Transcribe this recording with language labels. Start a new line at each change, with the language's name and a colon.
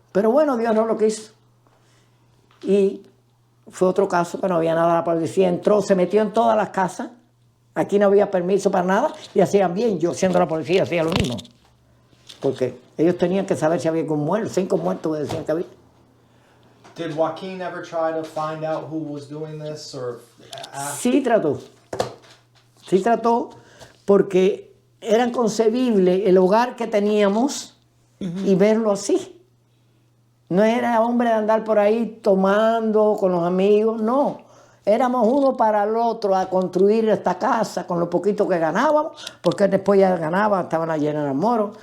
Spanish: Pero bueno, Dios no lo quiso. Y fue otro caso que no había nada. La policía entró, se metió en todas las casas. Aquí no había permiso para nada y hacían bien. Yo, siendo la policía, hacía lo mismo. Porque ellos tenían que saber si había 5 muertos que decían que había.
English: Did Joaquin ever try to find out who was doing this or ask?
Spanish: Sí trató, porque era inconcebible el hogar que teníamos y verlo así. No era hombre de andar por ahí tomando con los amigos, no. Éramos uno para el otro a construir esta casa con lo poquito que ganábamos, porque él después ya ganaba, estaban a llenar de moros.